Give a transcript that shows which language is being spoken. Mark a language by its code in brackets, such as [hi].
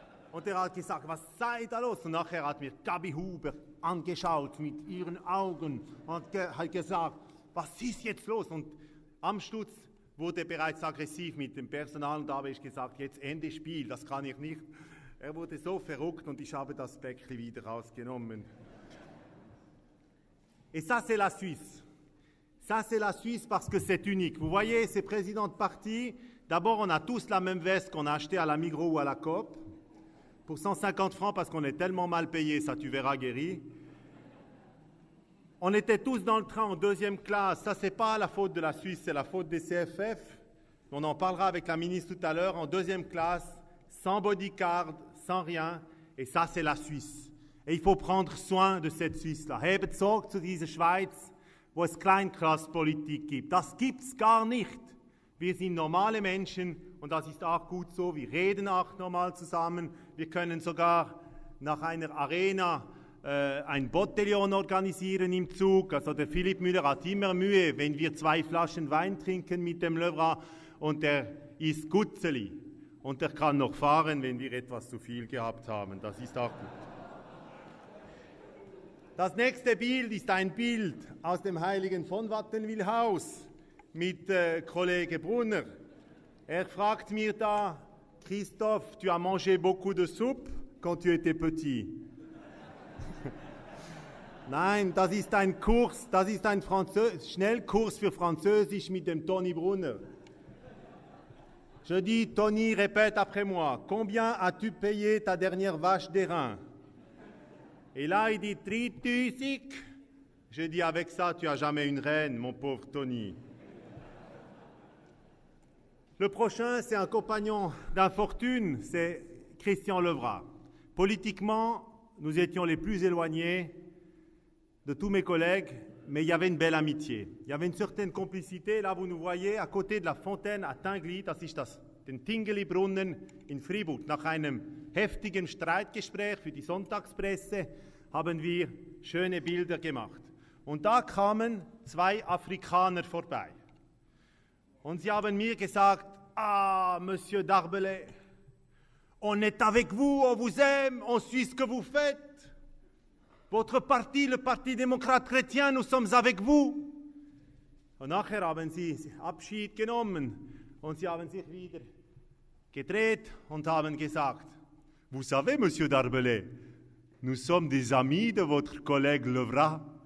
[de] Und er hat gesagt, was sei da los? Und nachher hat mir Gabi Huber angeschaut mit ihren Augen und hat gesagt, was ist jetzt los? Und Amstutz wurde bereits aggressiv mit dem Personal und da habe ich gesagt, jetzt Ende Spiel, das kann ich nicht. Er wurde so verrückt und ich habe das Päckchen wieder rausgenommen. [fr] Et ça, c'est la Suisse. Ça, c'est la Suisse parce que c'est unique. Vous voyez, ces présidents de parti, d'abord, on a tous la même veste qu'on a achetée à la Migros ou à la Coop, pour 150 francs parce qu'on est tellement mal payé, ça tu verras guéri. On était tous dans le train en deuxième classe. Ça, ce n'est pas la faute de la Suisse, c'est la faute des CFF. On en parlera avec la ministre tout à l'heure. En deuxième classe, sans bodyguard, sans rien. Et ça, c'est la Suisse. Et il faut prendre soin de cette Suisse-là. [de] Hebt Sorge zu dieser Schweiz, wo es Kleinklasspolitik gibt. Das gibt es gar nicht. Wir sind normale Menschen und das ist auch gut so. Wir reden auch normal zusammen. Wir können sogar nach einer Arena ein Botellon organisieren im Zug. Also der Philipp Müller hat immer Mühe, wenn wir 2 Flaschen Wein trinken mit dem Löwra und er ist Gutzeli. Und er kann noch fahren, wenn wir etwas zu viel gehabt haben. Das ist auch gut. Das nächste Bild ist ein Bild aus dem heiligen von Wattenwyl-Haus mit Kollege Brunner. Er fragt mir da, [fr] Christophe, tu as mangé beaucoup de soupe quand tu étais petit? [de] Nein, das ist ein Kurs, das ist ein Schnellkurs für Französisch mit dem Toni Brunner. [fr] Je dis, Toni, répète après moi. Combien as-tu payé ta dernière vache d'airain? Et là, il dit 3000. Je dis, avec ça, tu n'as jamais une reine, mon pauvre Toni. Le prochain, c'est un compagnon d'infortune, c'est Christian Löwra. Politiquement, nous étions les plus éloignés de tous mes collègues, mais il y avait une belle amitié. Il y avait une certaine complicité. Là, vous nous voyez, à côté de la Fontaine à Tinguely, [de] das ist den Tinguely-Brunnen in Fribourg. Nach einem heftigen Streitgespräch für die Sonntagspresse haben wir schöne Bilder gemacht. Und da kamen 2 Afrikaner vorbei. Und sie haben mir gesagt, [fr] ah, Monsieur Darbellet, on est avec vous, on vous aime, on suit ce que vous faites. Votre parti, le Parti démocrate chrétien, nous sommes avec vous. [de] Und nachher haben sie Abschied genommen und sie haben sich wieder gedreht und haben gesagt, [fr] vous savez, Monsieur Darbellet, nous sommes des amis de votre collègue Löwra.